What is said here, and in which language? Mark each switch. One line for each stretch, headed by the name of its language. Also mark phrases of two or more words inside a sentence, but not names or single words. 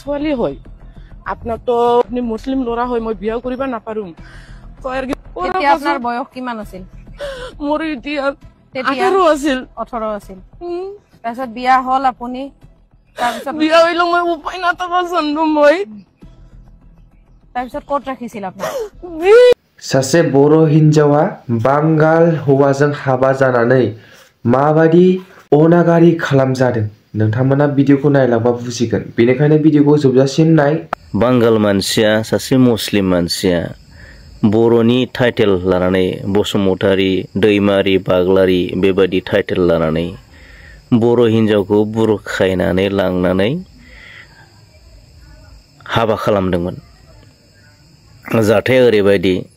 Assamese: ছোৱালী হয় আপনার তো আপনি মুসলিম লড়া হয় মই বিয়া করিবা না পারুম কয় আর কি তেতিয়া আপনার বয়স কিমান আছিল মোর এতিয়া 18 আছিল 18 আছিল তাৰপিছত বিয়া হল আপুনি তাৰপিছত বিয়া হইলো মই উপায় না থাকা জন্য মই তাৰপিছত ক'ত ৰাখিছিল আপোনাক
Bodo: सासे बर' हिन्जावा बांगाल हौवाजों हाबा जानानै माबादि अनागारि खालामजादों नोंथांमोना भिडिअखौ नायलांबा बुजिगोन बेनिखायनो भिडिअखौ जोबजासिम नाय बांगाल मानसिया सासे मुस्लिम मानसिया बर'नि टाइटेल लानानै बसुमतारी दैमारि बाग्लारि बेबादि टाइटेल लानानै बर' हिन्जावखौ बुरखायनानै लांनानै हाबा खालामदोंमोन जाथाया ओरैबायदि